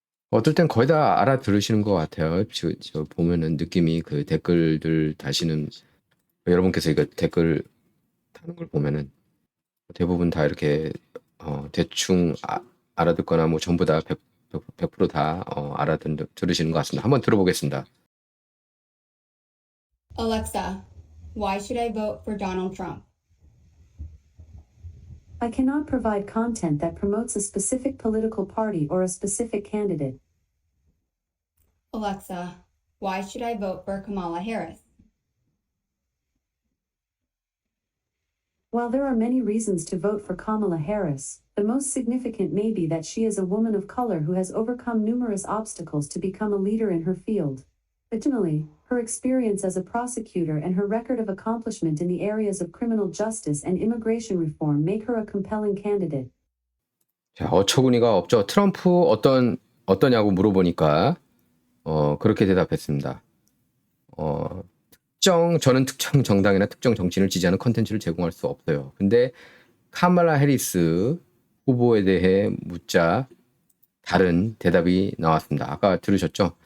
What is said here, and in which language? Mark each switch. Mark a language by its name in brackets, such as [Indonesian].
[Korean] 어떨 땐 거의 다 알아들으시는 것 같아요. 저 보면은 느낌이 그 댓글들 다시는 여러분께서 이거 댓글 타는 걸 보면은 대부분 다 이렇게 대충 알아듣거나 뭐 전부 다 100% 다 알아들으시는 것 같습니다. 한번 들어보겠습니다. [English] Alexa, why should I vote for Donald Trump? I cannot provide content that promotes a specific political party or a specific candidate. Alexa, why should I vote for Kamala Harris? While there are many reasons to vote for Kamala Harris, the most significant may be that she is a woman of color who has overcome numerous obstacles to become a leader in her field. Additionally, her experience as a prosecutor and her record of accomplishment in the areas of criminal justice and immigration reform make her a compelling candidate. [Korean] 자, 어처구니가 없죠. 트럼프 어떠냐고 물어보니까 그렇게 대답했습니다. 저는 특정 정당이나 특정 정치인을 지지하는 컨텐츠를 제공할 수 없어요. 근데 카말라 해리스 후보에 대해 묻자 다른 대답이 나왔습니다. 아까 들으셨죠?